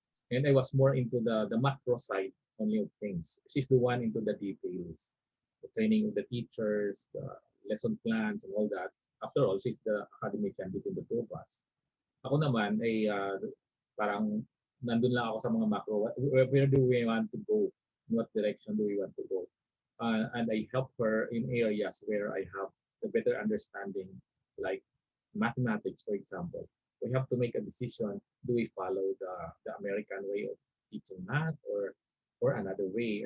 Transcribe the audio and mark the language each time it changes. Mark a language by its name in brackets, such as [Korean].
[English] And I was more into the macro side only of things. She's the one into the details, the training of the teachers, the lesson plans, and all that. After all, she's the academician between the two of us. [Filipino] Ako naman ay parang nandun lang ako sa mga macro. [English] Where do we want to go? In what direction do we want to go? And I help her in areas where I have the better understanding, like mathematics, for example. We have to make a decision. Do we follow the American way of teaching math or another way?